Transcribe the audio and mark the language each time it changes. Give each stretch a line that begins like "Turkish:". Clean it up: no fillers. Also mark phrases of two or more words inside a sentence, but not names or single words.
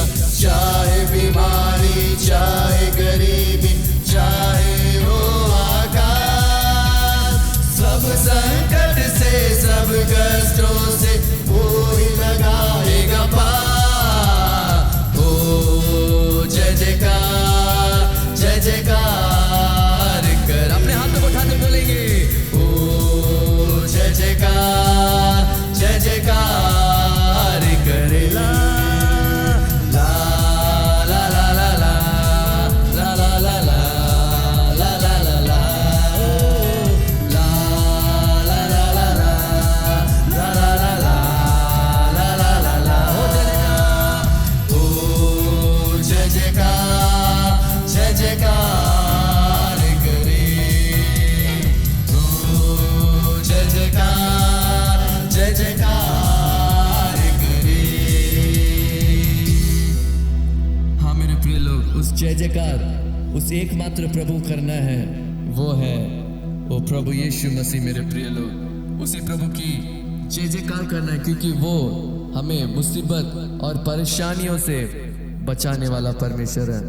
Hindi: चाहे बीमारी चाहे गरीबी, चाहे हो आकाश, सब संकट से सब कष्टों से वो ही लगाएगा पार। हो जय जयकार कर। अपने हाथों को उठाते बोलेंगे, ओ जय जयकार करे। ला ला ला ला ला ला ला ला ला ला ला ला ला ला। ओ ला ला ला ला ला ला ला ला ला ला ला। ओ जय जयकार करे। ओ जय जयकार करे। हाँ मेरे प्रिय लोग, उस जय जयकार उस एकमात्र प्रभु करना है, वो है वो प्रभु यीशु मसीह मेरे प्रिय लोग। उसी प्रभु की जय जयकार करना है, क्योंकि वो हमें मुसीबत और परेशानियों से बचाने वाला परमेश्वर है।